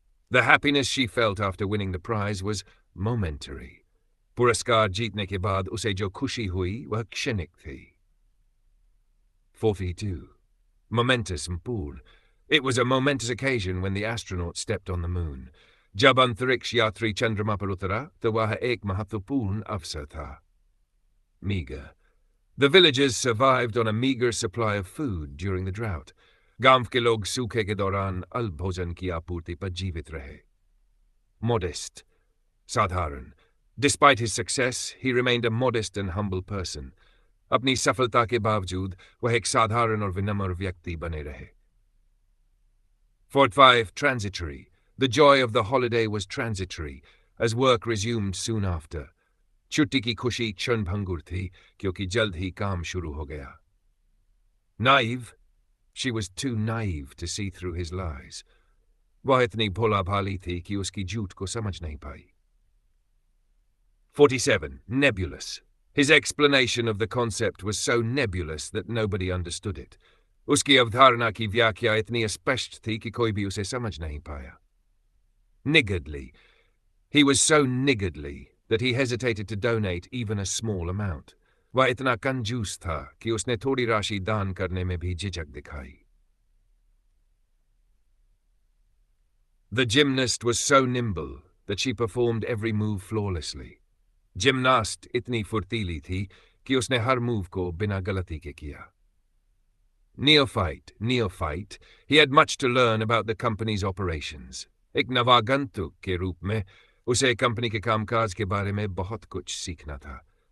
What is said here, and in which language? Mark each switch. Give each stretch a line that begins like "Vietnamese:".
English: The happiness she felt after winning the prize was momentary.
Hindi: पुरस्कार जीतने के बाद उसे जो खुशी हुई वह क्षणिक थी.
English: 42. Momentous and पूर्ण. It was a momentous occasion when the astronaut stepped on the moon.
Hindi: जब अंतरिक्ष यात्री चंद्रमा पर उतरा तो वह एक महत्वपूर्ण अवसर था.
English: Meager. The villagers survived on a meager supply of food during the drought.
Hindi: गांव के लोग सूखे के दौरान अल्प भोजन की आपूर्ति पर जीवित रहे.
English: Modest. साधारण. Despite his success, he remained a modest and humble person.
Hindi: अपनी सफलता के बावजूद वह एक साधारण और विनम्र व्यक्ति बने रहे.
English: 45. Transitory. The joy of the holiday was transitory, as work resumed soon after.
Hindi: छुट्टी की खुशी क्षणभंगुर थी क्योंकि जल्द ही काम शुरू हो गया.
English: Naive. She was too naive to see through his lies.
Hindi: वह इतनी भोला भाली थी कि उसकी झूठ को समझ नहीं पाई.
English: 47. Nebulous. His explanation of the concept was so nebulous that nobody understood it.
Hindi: उसकी अवधारणा की व्याख्या इतनी अस्पष्ट थी कि कोई भी उसे समझ नहीं पाया.
English: Niggardly. He was so niggardly that he hesitated to donate even a small amount.
Hindi: वह इतना कंजूस था कि उसने थोड़ी राशि दान करने में भी झिझक दिखाई.
English: The gymnast was so nimble that she performed every move flawlessly.
Hindi: Gymnast इतनी फुर्तीली थी कि उसने हर मूव को बिना गलती के किया.
English: Neophyte. He had much to learn about the company's operations.
Hindi: एक नवागंतुक के रूप में उसे कंपनी के कामकाज के बारे में बहुत कुछ सीखना था.